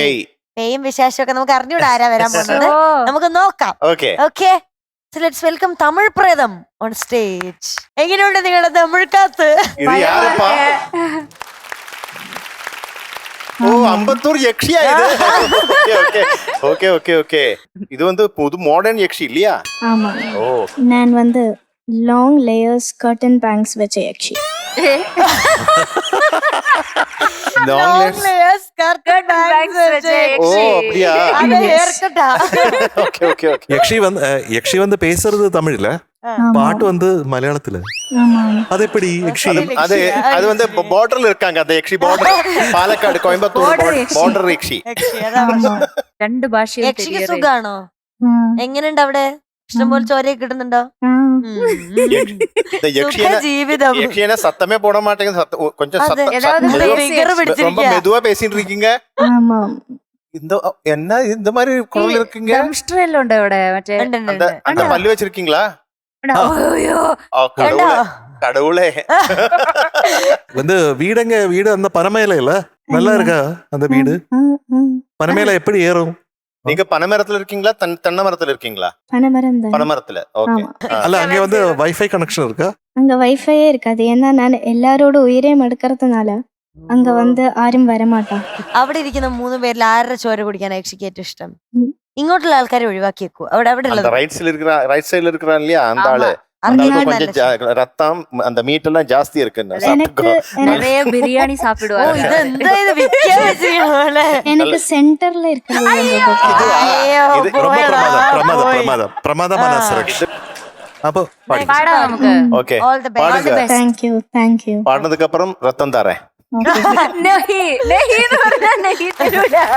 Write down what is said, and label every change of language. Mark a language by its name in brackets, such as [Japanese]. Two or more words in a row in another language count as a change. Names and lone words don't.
[Malayalam] പേയ്. പേയും വിശേഷമൊക്കെ നമുക്ക് അറിഞ്ഞൂടാ ആരാ വരാൻ പോകുന്നത്. നമുക്ക് നോക്കാം. ഓക്കെ. [English] Okay, so let's welcome [Malayalam] തമിഴ് പ്രേതം [English] on stage. [Malayalam] എങ്ങനെയുണ്ട് നിങ്ങളുടെ തമിഴ് കാത്ത്? ഇത് യാരപ്പാ? ഓ, അമ്പത്തൂർ യക്ഷിയാ ഇത്. [Tamil] ஓகே ஓகே ஓகே. இது வந்து புது மாடர்ன் யக்ஷி இல்லையா? ஆமா, ஓ, நான் வந்து [English] long layers curtain bangs [Tamil] வச்ச யக்ஷி. long layers. ஓ, அப்படியா? ஓகே ஓகே ஓகே. யக்ஷி வந்து பேசுறது தமிழ்ல, பாட்டு வந்து மலையாளத்துல. ஆமா, அது எப்படி யக்ஷி? அது வந்து பார்டர்ல இருக்காங்க, அந்த யக்ஷி பார்டர். [Malayalam] പാലക്കാട് കോയമ്പത്തൂർ ബോർഡർ യക്ഷി. രണ്ട് ഭാഷയും യക്ഷിക്ക് സുഖാണോ? എങ്ങനെയുണ്ട് അവിടെ? ഇഷ്ടംപോലെ ചോരയൊക്കെ കിട്ടുന്നുണ്ടോ? ജീവിതം. [Tamil] யக்ஷியனை சத்தமே போட மாட்டேங்குது. கொஞ்சம் ரொம்ப மெதுவா பேசிட்டு இருக்கீங்க. ஆமா. என்ன இந்த மாதிரி குரல் இருக்குங்க? [Malayalam] ഡംസ്റ്റർ എല്ലാം ഉണ്ട് ഇവിടെ. മറ്റേ [Tamil] அந்த பல்லு வச்சிருக்கீங்களா? [Malayalam] അയ്യോ, [Tamil] கடவுளே. வந்து வீடு அந்த பனமேல இல்ல, நல்லா இருக்கா அந்த வீடு? பனமேல எப்படி ஏறும்? நீங்க பனைமரத்துல இருக்கீங்களா, தென்னை மரத்துல இருக்கீங்களா? பனைமரம் தான். பனைமரத்துல. ஓகே. அல்ல, அங்க வந்து [English] WiFi connection [Tamil] இருக்கா? அங்க வைஃபையே இருக்காது. ஏன்னா நான் எல்லாரோட உயிரையும் എടുക്കുന്നതിനാல அங்க வந்து [Malayalam] ആരും വരമാട്ടാ. അവിടെ ഇരിക്കുന്ന 3 പേരിൽ ആരുടെ ചോര കുടിക്കാൻ യക്ഷിക്ക് ഏറ്റവും ഇഷ്ടം? ഇങ്ങോട്ടുള്ള ആൾക്കാരെ ഒഴിവാക്കിയേക്കു. അവിടെ [Tamil] அந்த [English] right side [Tamil] இருக்கிறான் இல்லையா, அந்த ஆளு. அந்த ஆளுக்கு கொஞ்சம் ரத்தம், அந்த மீட் எல்லாம் ஜாஸ்தி இருக்குன்னு நிறைய பிரியாணி சாப்பிடுவாங்க. [Malayalam] ഇതെന്താ ഇത് വിൽക്കാൻ വെച്ചിരിക്കണ? [Tamil] எனக்கு சென்டர்ல இருக்கிறது பிரமாதமான சிறப்பு. அப்போ [Malayalam] പാടാം നമുക്ക്. [Tamil] ஓகே, [English] All the best. [Tamil] பாடுங்க. [English] Thank you. [Tamil] பாடினதுக்கு அப்புறம் ரத்தம் தரேன். [Hindi] नहीं नहीं [Malayalam] എന്ന് പറഞ്ഞാ നെഹി തരൂല.